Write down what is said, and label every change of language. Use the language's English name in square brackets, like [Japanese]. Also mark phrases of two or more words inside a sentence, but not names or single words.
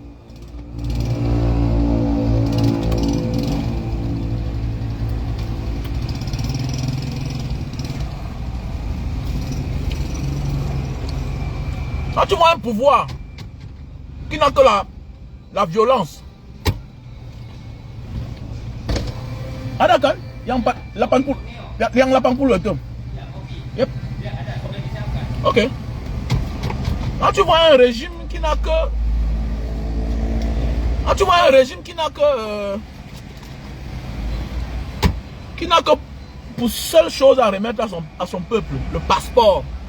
[French] Quand tu vois un pouvoir qui n'a que la violence. Ah d'accord, [Indonesian] yang 80, yang 80 itu. Yep. Ok. [French] Quand tu vois un régime qui n'a que... Quand tu vois un régime qui n'a que pour seule chose à remettre à son peuple, le passeport.